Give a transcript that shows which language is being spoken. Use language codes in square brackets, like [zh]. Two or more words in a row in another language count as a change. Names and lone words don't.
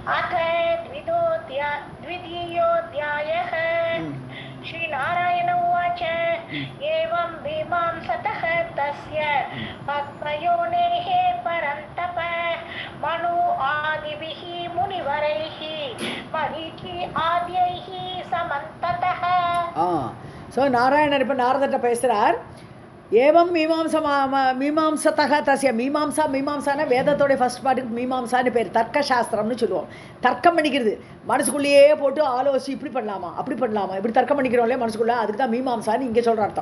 [sa] अथ द्वितीयोऽध्यायः श्रीनारायण उवाच एवं मीमांसतः तस्य पद्मयोनेः परन्तप मनु आदिभिः मुनिवरैः मरीचि आद्यैः समन्ततः. [ta] ஸோ நாராயணர் இப்போ நாரதர்கிட்ட பேசுகிறார். [sa] एवं मीमांसतः तस्य [ta] மீமாம்சான வேதத்தோடைய [en] first part [ta] மீமாம்சான்னு பேர். தர்க்க சாஸ்திரம்னு சொல்லுவோம். தர்க்கம் பண்ணிக்கிறது, மனசுக்குள்ளேயே போட்டு ஆலோசி இப்படி பண்ணலாமா அப்படி பண்ணலாமா இப்படி தர்க்கம் பண்ணிக்கிறோம் இல்லையா மனசுக்குள்ளே, அதுக்கு தான் மீமாம்சான்னு இங்கே சொல்கிற அர்த்தம்.